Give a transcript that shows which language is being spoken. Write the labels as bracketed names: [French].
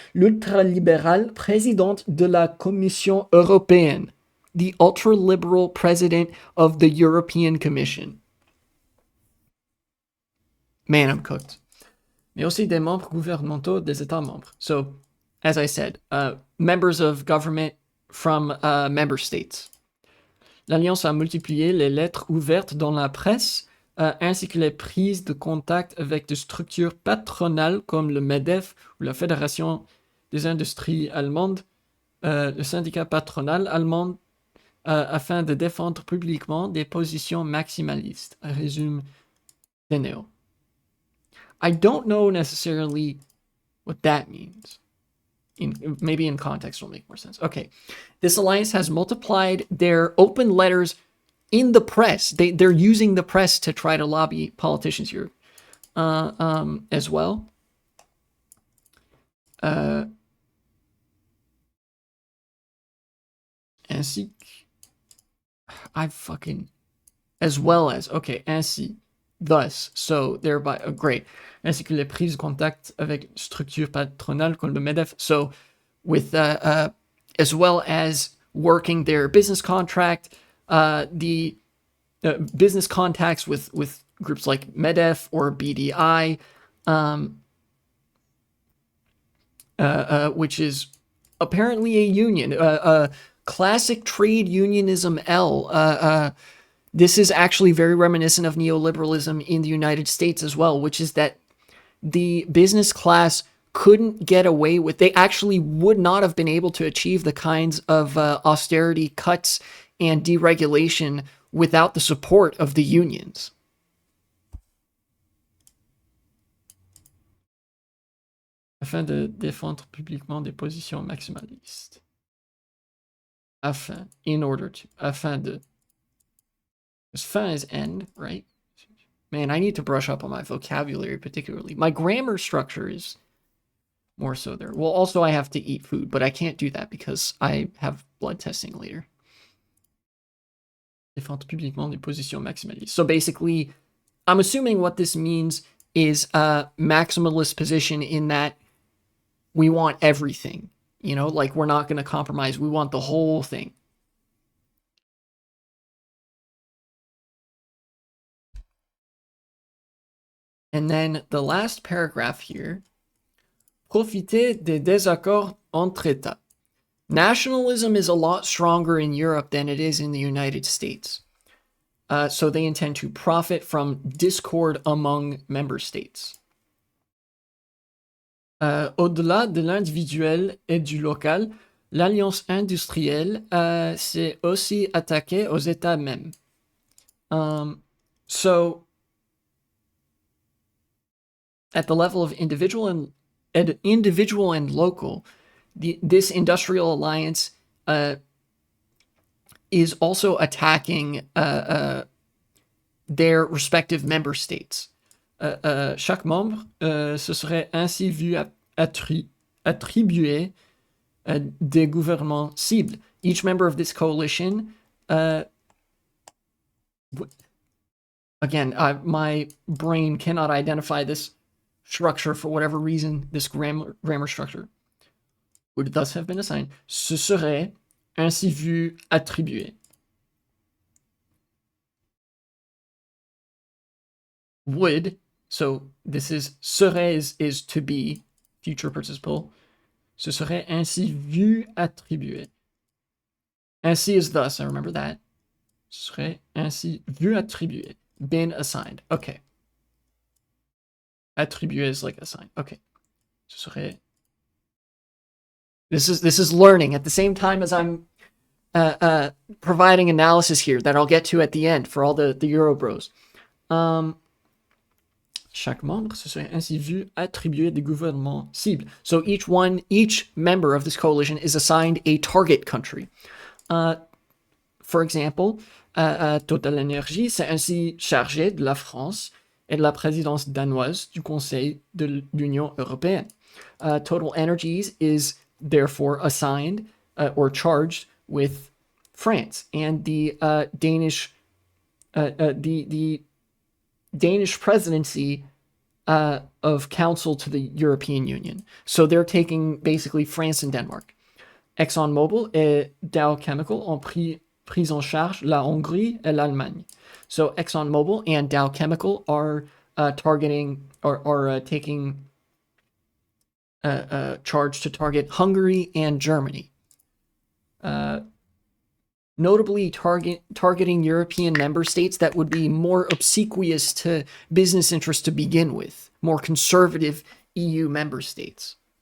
[French] L'ultralibéral présidente de la Commission européenne. [English] The ultra-liberal president of the European Commission. Man, I'm cooked. [French] Mais aussi des membres gouvernementaux des États membres. [English] So, as I said, members of government from member states. [French] L'Alliance a multiplié les lettres ouvertes dans la presse, ainsi que les prises de contact avec des structures patronales comme le MEDEF ou la Fédération des industries allemandes, le syndicat patronal allemand, afin de défendre publiquement des positions maximalistes, résume Deneo. [English] I don't know necessarily what that means. Maybe in context will make more sense. Okay, this alliance has multiplied their open letters in the press. They're using the press to try to lobby politicians here as well. Ainsi, as well as, okay, ainsi, thus, so thereby, great. [French] Ainsi que les prises de contact avec structures patronales comme le MEDEF. [English] So, with, as well as working their business contract, the business contacts with groups like MEDEF or BDI, which is apparently a union, classic trade unionism L. This is actually very reminiscent of neoliberalism in the United States as well, which is that the business class couldn't get away with, they actually would not have been able to achieve the kinds of austerity cuts and deregulation without the support of the unions. [French] Afin de défendre publiquement des positions maximalistes. [English] Afin, in order to, [French] afin de. [English] Because fin is end, right? Man, I need to brush up on my vocabulary particularly. My grammar structure is more so there. Well, also I have to eat food, but I can't do that because I have blood testing later. [French] Défendre publiquement des positions maximalistes. [English] So basically, I'm assuming what this means is a maximalist position in that we want everything. You know, like we're not going to compromise. We want the whole thing. And then the last paragraph here, [French] profiter des désaccords entre États. [English] Nationalism is a lot stronger in Europe than it is in the United States. So they intend to profit from discord among member states. [French] Au-delà de l'individuel et du local, l'alliance industrielle s'est aussi attaquée aux États mêmes. [English] So, at the level of individual and local, this industrial alliance is also attacking their respective member states. [French] Chaque membre se serait ainsi vu attribuer des gouvernements cibles. [English] Each member of this coalition, again, my brain cannot identify this structure for whatever reason, this grammar structure, would thus have been assigned, [French] se serait ainsi vu attribuer. [English] Would, so this is serait is to be, future participle, [French] se serait ainsi vu attribuer. [English] Ainsi is thus, I remember that. [French] Se serait ainsi vu attribuer, [English] been assigned. Okay. Attribuer is like assigned. Okay. [French] Se serait. [English] This is learning at the same time as I'm providing analysis here that I'll get to at the end for all the Eurobros. [French] Chaque membre se serait ainsi vu attribuer des gouvernements cibles. [English] So each member of this coalition is assigned a target country. [French] For example, Total Energy s'est ainsi chargé de la France et de la présidence danoise du Conseil de l'Union européenne. [English] Total Energies is therefore assigned or charged with France and the Danish presidency of Council to the European Union. So they're taking basically France and Denmark. [French] ExxonMobil et Dow Chemical ont pris en charge la Hongrie et l'Allemagne. [English] So ExxonMobil and Dow Chemical are taking charge to target Hungary and Germany. Notably targeting European member states that would be more obsequious to business interests to begin with, more conservative EU member states.